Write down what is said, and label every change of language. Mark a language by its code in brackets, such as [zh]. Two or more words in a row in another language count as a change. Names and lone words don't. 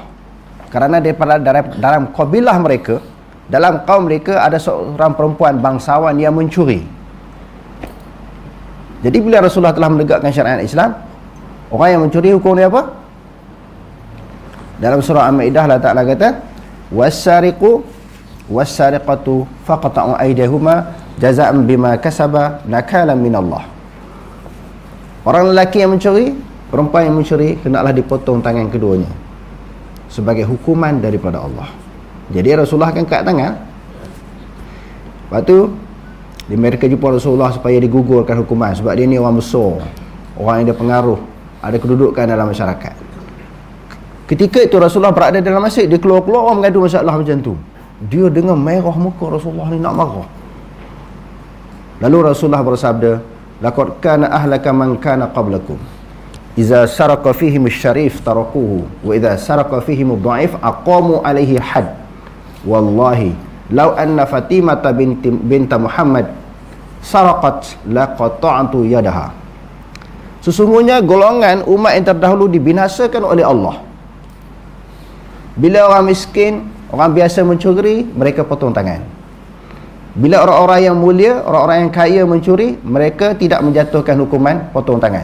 [ms] Kerana daripada dalam kabilah mereka, dalam kaum mereka ada seorang perempuan bangsawan yang mencuri. Jadi bila Rasulullah telah menegakkan syariat Islam, orang yang mencuri hukum dia apa? Dalam surah Al-Maidah Allah Ta'ala kata, [ar] "والسارق والسارقة فاقطعوا أيديهما جزاء بما كسبا نكالا من الله." [ms] Orang lelaki yang mencuri, perempuan yang mencuri, hendaklah dipotong tangan keduanya sebagai hukuman daripada Allah. Jadi Rasulullah akan angkat tangan. Lepas tu mereka jumpa Rasulullah supaya digugurkan hukuman, sebab dia ni orang besar, orang yang ada pengaruh, ada kedudukan dalam masyarakat. Ketika itu Rasulullah berada dalam masjid, dia keluar-keluar orang mengadu masalah macam tu. Dia dengan merah muka, Rasulullah ni nak marah. Lalu Rasulullah bersabda, [ar] "لقد كان أهلك من كان قبلكم." إذا سرق فيهم شريف تركوه وإذا سرق فيهم ضعيف أقاموا عليه حد. والله لو أن فاطمة بنت محمد سرقت لقطعت يدها. [ms] Sesungguhnya golongan umat yang terdahulu dibinasakan oleh Allah. Bila orang miskin, orang biasa mencuri, mereka potong tangan. Bila orang-orang yang mulia, orang-orang yang kaya mencuri, mereka tidak menjatuhkan hukuman potong tangan.